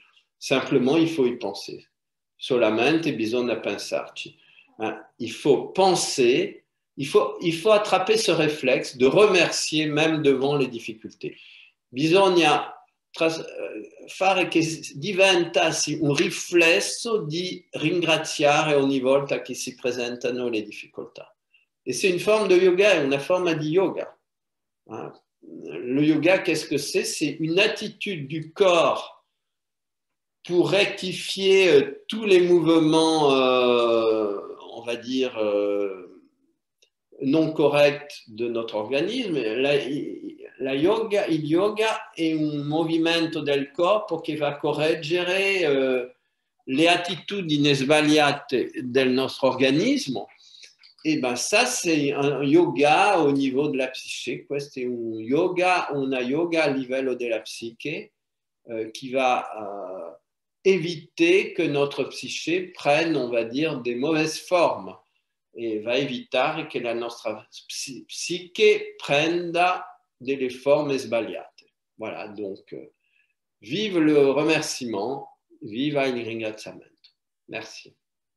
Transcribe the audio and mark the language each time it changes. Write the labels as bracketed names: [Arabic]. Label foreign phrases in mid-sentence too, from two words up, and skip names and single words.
[French] Simplement, il faut y penser. [Italian] Solamente bisogna pensarci. [French] Il faut penser, il faut attraper ce réflexe de remercier même devant les difficultés. [Italian] Bisogna fare che diventasse un riflesso di ringraziare ogni volta che si presentano le difficoltà. [French] Et c'est une forme de yoga, une forme de yoga. Le yoga, qu'est-ce que c'est? C'est une attitude du corps pour rectifier tous les mouvements, on va dire, non corrects de notre organisme. [Italian] Il yoga è un movimento del corpo che va a correggere le attitudini sbagliate del nostro organismo. [French] Et ben ça, c'est un yoga au niveau de la psyché. [Italian] C'est una yoga a livello della psiche [French] qui va éviter que notre psyché prenne, on va dire, des mauvaises formes, et [Italian] va evitare che la nostra psiche prenda delle forme sbagliate. [French] Voilà, donc vive le remerciement, [Italian] viva il ringraziamento. Merci.